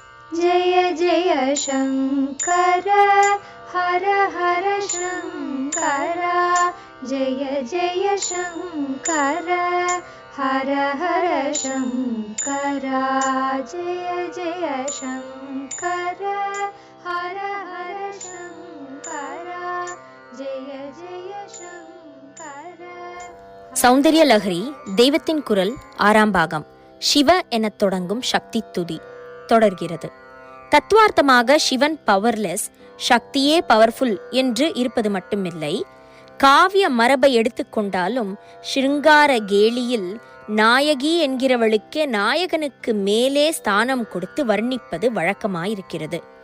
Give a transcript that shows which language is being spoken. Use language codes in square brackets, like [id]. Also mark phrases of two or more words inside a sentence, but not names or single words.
[sa] जय जय शङ्कर हर हर शङ्कर जय जय शङ्कर हर हर शङ्कर जय जय शङ्कर हर हर शङ्कर जय जय शङ्कर. [ta] சௌந்தர்ய லஹரி தெய்வத்தின் குரல் 6ஆம் பாகம். சிவ எனத் தொடங்கும் சக்தி துதி தொடர்கிறது. தத்துவார்த்தமாக சிவன் பவர்லெஸ், சக்தியே பவர்ஃபுல் என்று இருப்பது மட்டுமில்லை, காவிய மரபை எடுத்துக்கொண்டாலும் ஸ்ருங்கார கேலியில் நாயகி என்கிறவளுக்கே நாயகனுக்கு மேலே ஸ்தானம் கொடுத்து வர்ணிப்பது வழக்கமாயிருக்கிறது.